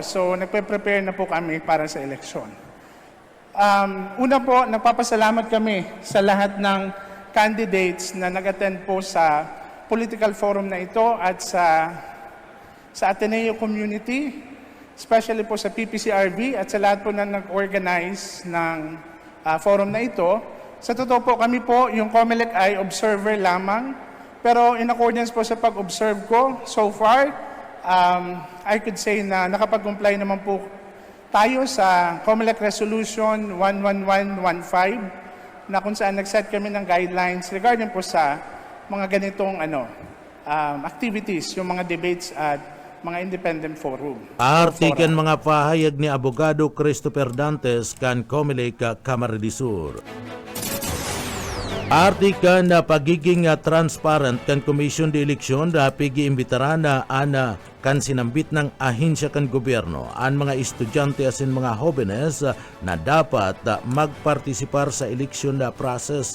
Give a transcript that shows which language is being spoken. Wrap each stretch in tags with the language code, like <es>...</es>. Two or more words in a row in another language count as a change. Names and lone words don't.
<tl>So, nagpe-prepare na po kami para sa eleksyon. Una po, nagpapasalamat kami sa lahat ng candidates na nag-attend po sa</tl> <en>political forum</en> <tl>na ito at sa Ateneo community, especially po sa PPCRB at sa lahat po na nag-organize ng forum na ito. Sa totoo po, kami po, yung Comelec ay observer lamang. Pero</tl> <en>in accordance</en> <tl>po sa pag-observe ko,</tl> <en>so far, I could say</en> <tl>na nakapag-comply naman po tayo sa Comelec Resolution 11115 na kung saan nag-set kami ng guidelines regarding po sa mga ganitong activities, yung mga debates at mga</tl> <en>independent forum.</en> <bik>Artikan mga pahayag ni Abogado Christopher Dantes kan Comelec Camarines Sur. Artikan na pagiging transparent kan Commission de Eleksyon na pigi-imbitaran na ana kan sinambit ng ahensya kan gobyerno ang mga estudyante asin mga jóvenes na dapat magpartisipar sa eleksyon na process.</bik>